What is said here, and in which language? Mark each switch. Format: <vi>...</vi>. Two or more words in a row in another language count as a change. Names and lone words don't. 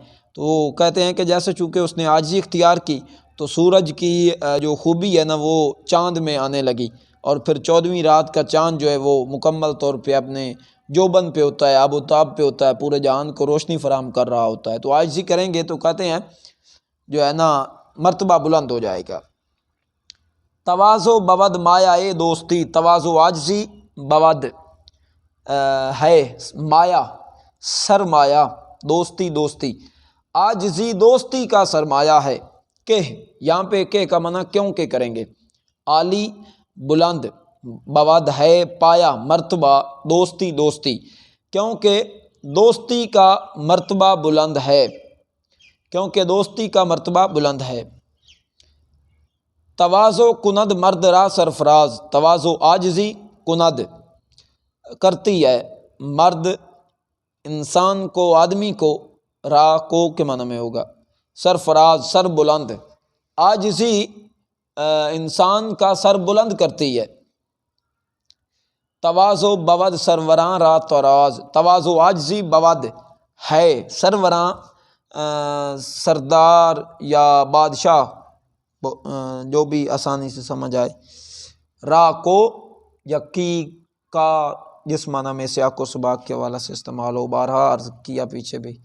<ur>تو وہ کہتے ہیں کہ جیسے چونکہ اس نے عاجزی اختیار کی تو سورج کی جو خوبی ہے نا وہ چاند میں آنے لگی، اور پھر 14ویں رات کا چاند جو ہے وہ مکمل طور پہ اپنے جوبن پہ ہوتا ہے، آب و تاب پہ ہوتا ہے، پورے جہان کو روشنی فراہم کر رہا ہوتا ہے۔ تو عاجزی کریں گے تو کہتے ہیں جو ہے نا مرتبہ بلند ہو جائے گا۔</ur> <fa>تواضع بود مایہ دوستی،</fa> <ur>تواضع عاجزی بود ہے مایہ، سرمایہ، دوستی، دوستی، عاجزی دوستی کا سرمایہ ہے۔ کہ یہاں پہ کہ کا معنی کیوں کہ کریں گے۔ عالی، بلند، بود ہے پایا، مرتبہ دوستی دوستی، کیونکہ دوستی کا مرتبہ بلند ہے، کیونکہ دوستی کا مرتبہ بلند ہے۔</ur> <fa>تواضع کند مرد را سرفراز،</fa> <ur>تواضع عاجزی کند کرتی ہے مرد انسان کو، آدمی کو، را کو کے معنی میں ہوگا، سرفراز سر بلند، عاجزی انسان کا سر بلند کرتی ہے۔</ur> <fa>تواضع بود سروراں را تراز،</fa> <ur>تواضع عاجزی بود ہے سروراں سردار یا بادشاہ، جو بھی آسانی سے سمجھ آئے، را کو یا کی کا جس معنی میں سیاق و سباق کے حوالے سے استعمال ہو، بارہا عرض کیا پیچھے بھی۔</ur>